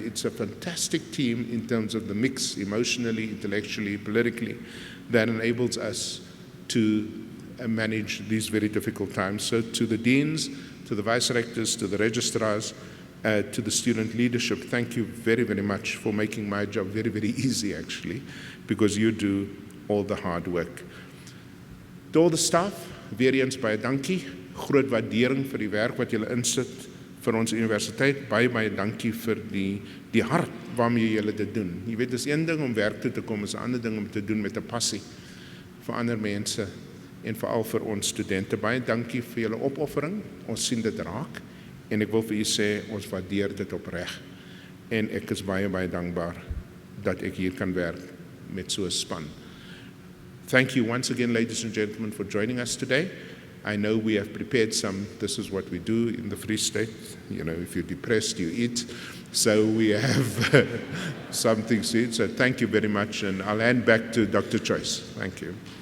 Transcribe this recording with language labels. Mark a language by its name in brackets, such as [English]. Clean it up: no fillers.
[English] It's a fantastic team in terms of the mix, emotionally, intellectually, politically, that enables us to manage these very difficult times. So to the deans, to the vice-rectors, to the registrars, to the student leadership, thank you very, very much for making my job very, very easy, actually, because you do all the hard work. To all the staff, [Afrikaans] weer eens baie dankie. Groot waardering vir die werk wat julle insit vir ons universiteit. Baie, baie dankie vir die hart waarmee julle dit doen. Jy weet, dis een ding om werk toe te kom, is 'n ander ding om te doen met 'n passie vir ander mense en veral vir ons studente. Baie dankie vir julle opoffering. Ons sien dit raak en ek wil vir u sê ons waardeer dit opreg. En ek is baie, baie dankbaar dat ek hier kan werk met so 'n span. [English] Thank you once again, ladies and gentlemen, for joining us today. I know we have prepared some, this is what we do in the Free State. You know, if you're depressed, you eat. So we have something to eat. So thank you very much, and I'll hand back to Dr. Choice. Thank you.